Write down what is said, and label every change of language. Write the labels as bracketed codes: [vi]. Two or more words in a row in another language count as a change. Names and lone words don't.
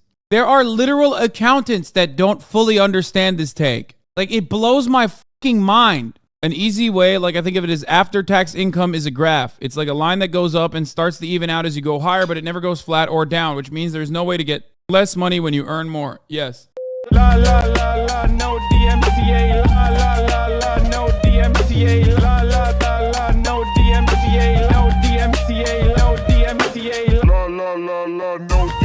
[en] There are literal accountants that don't fully understand this take. Like, it blows my fucking mind. An easy way, like I think of it as after-tax income is a graph. It's like a line that goes up and starts to even out as you go higher, but it never goes flat or down, which means there's no way to get less money when you earn more. Yes. La la la la, no DMCA. La la la la, no DMCA. La la la la, no DMCA. No DMCA. No DMCA. la la, no